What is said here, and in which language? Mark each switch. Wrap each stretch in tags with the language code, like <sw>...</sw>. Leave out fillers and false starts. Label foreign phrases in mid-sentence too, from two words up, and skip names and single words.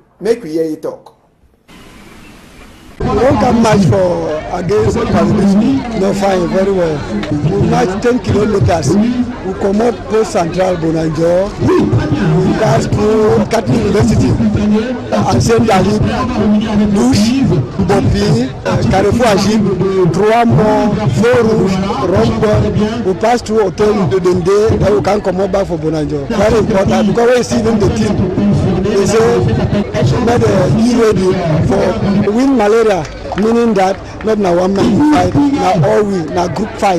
<pcm>Make we hear you talk. We won't come match for against Cameroon. No fine, very well. We match 10 kilometers. We come up post Central Bonanjo. We pass through Catholic University and Saint Dalib, Douche, Bopi, Carrefour Agib, Drouamont, Fort-Rouge, Rombo. We pass through Hotel de Dende. Then we can come up back for Bonanjo. Very important because we see even the team. They say be ready for win malaria, meaning that not na one man fight, na all we, na group fight.</pcm>